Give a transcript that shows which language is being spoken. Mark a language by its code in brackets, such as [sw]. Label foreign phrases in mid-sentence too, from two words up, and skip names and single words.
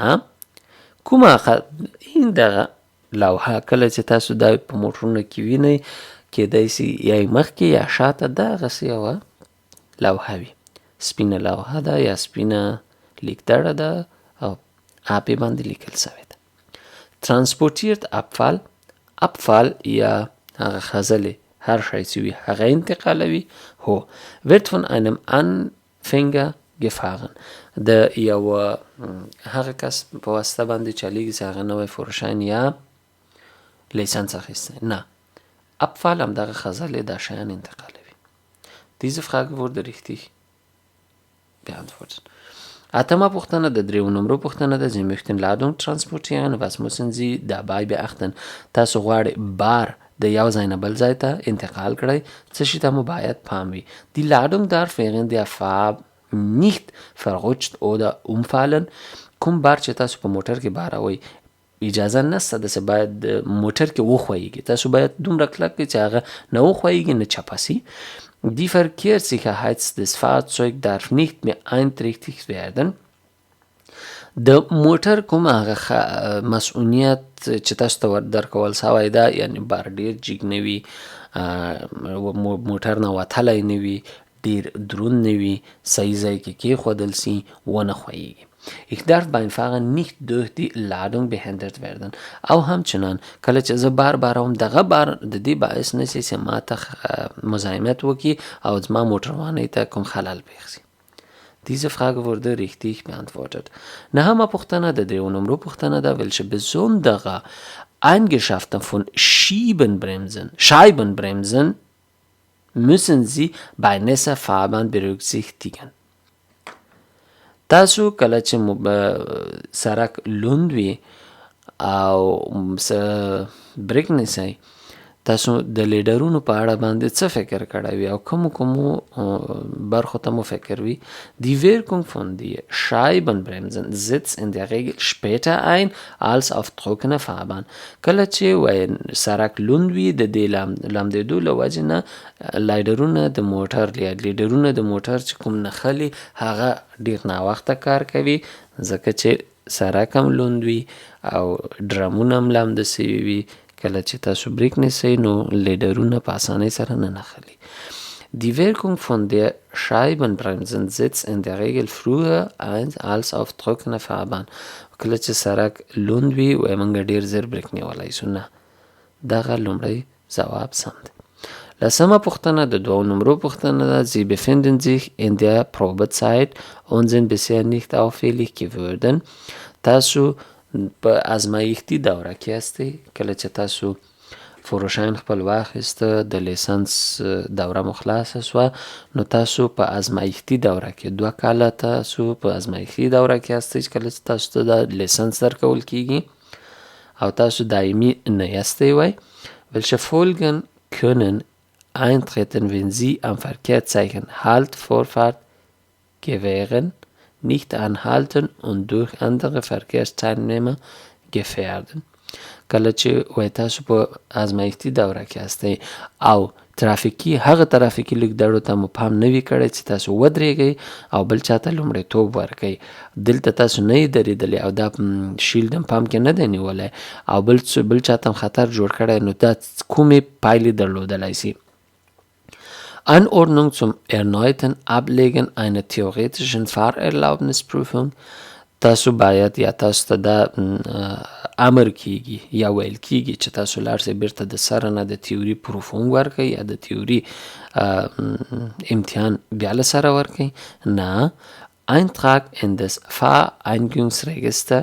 [ps] کومه این دغه لوحه کله چې تاسو دا په موټرونو کې وینئ کېدای شي یا مخکې یا شاته دغسې یوه لوحه وي. سپینه لوحه ده یا سپینه لیکدړه ده او آپې باندې لیکل شوې ده. [de] Transportiert Abfall [ps] یا هغه خځلې هر شی چې وي هغه انتقالوي. [de] هو wird von einem Anfänger gefahren. [ps] د یو هغه کس په واسطه باندې چلیږي چې هغه نوی فروشان یا لیسنس اخیستی. نه Abfall همدغه خځلې دا شیان انتقالوي. [de] Diese Frage wurde richtig beantwortet. [ps] اتمه پوښتنه د 3 نمبر پوښتنه, [de] Sie möchten Ladung transportieren. Was müssen Sie dabei beachten? [ps] تاسو غواړئ بار د یو ځای نه بل ځای ته انتقال کړئ. څه شي ته مو باید پام وي. [de] Die Ladung darf während der Fahrt nicht verrutscht oder umfallen. [ps] کوم بار چې تاسو په موټر کې باروئ اجازه نشته داسې باید موټر کې وښویږي. تاسو باید دومره کلک کړئ چې هغه نه وښویږي نه چپه سي. [de] Die Verkehrssicherheit des Fahrzeugs darf nicht mehr einträchtig werden. [ps] د موټر کوم هغه مسؤلیت چې تاسو ته درکول شوی ده یعنی بار ډېر جګ نه وي موټر نه وتلی نه وي ډېر دروند نه وي صحیح ځای کې کېښودل سي ونه ښویږي. [de] Ich darf beim Fahren nicht durch die Ladung behindert werden. [ps] او همچنان کله چې زه بار باروم دغه بار د دې باعث نشي چې ما ته مزاحمت وکړي او زما موټروانۍ ته کوم خلل پېښ شي. [de] Diese Frage wurde richtig beantwortet. [ps] نهمه پوښتنه د 3 نمبر پوښتنه ده [de] welche besondere Eigenschaften von Scheibenbremsen müssen Sie bei nasser Fahrbahn berücksichtigen. [ps] تاسو کله چې سړک لوند وي او بریک نیسئ تاسو د لیډرونو په اړه باندې څه فکر کړی وي او کومو برخو ته مو فکر وي. [de] Die Wirkung von der Scheibenbremsen setzt in der Regel später ein als auf trockener Fahrbahn. [ps] کله چې سړک لوند وي د دې لمدېدو له وجې نه لیډرونه د موټر چې کوم نښلي هغه ډېر ناوخته کار کوي ځکه چې سړک هم لوند وي او ډرمونه هم لمده سوي وي کله چې تاسو بریک نیسئ نو لیډرونه په اسانۍ سره نه نښلي. [de] Die Wirkung von der Scheibenbremsen setzt in der Regel früher ein als auf trockener Fahrbahn. [ps] کله چې سړک لوند وي وایي موږ ډېر زر بریک نیولی سو. نه، دغه لومړی ځواب سم دی. لسمه پوښتنه د 2 نمرو پوښتنه ده. [de] Sie befinden sich in der Probezeit und sind bisher nicht auffällig geworden. [ps] تاسو په ازمایښتي دوره کې یاستئ. کله چې تاسو فروشاین خپل واخیسته، د لیسنس دوره مو خلاصه سوه، نو تاسو په ازمایښتي دوره کې 2 کاله تاسو په ازمایښتي دوره کې یاستئ چې کله چې تاسو ته د لیسنس درکول کیږي او تاسو دایمي نه یاستئ وای. [de] Welche Folgen können eintreten, wenn Sie am Verkehrszeichen Halt, Vorfahrt gewähren, nicht anhalten und durch andere Verkehrsteilnehmer gefährden؟ [ps] کله چې وای تاسو په ازمایښتي دوره کې هستئ او هغه ترافیکي لیکدړو ته مو پام نه وي کړی چې تاسو ودرېږئ او بل چاته لومړیتوب ورکئ. دلته تاسو نه یې درېدلی او دا شیلډ هم پام کې نه دی نیولی او بل چاته هم خطر جوړ کړی، نو دا کومې پایلې درلودلی سي؟ [de] Anordnung zum erneuten Ablegen einer theoretischen Fahrerlaubnisprüfung. [ps] تاسو باید یا تاسو ته دا امر کیږي یا ویل کیږي چې تاسو لاړ شئ بیرته د سره نه د تیوري پروفونګ ورکئ یا د تیوري امتحان بیا له سره ورکئ. نه، [de] Eintrag in das Fahreinigungsregister.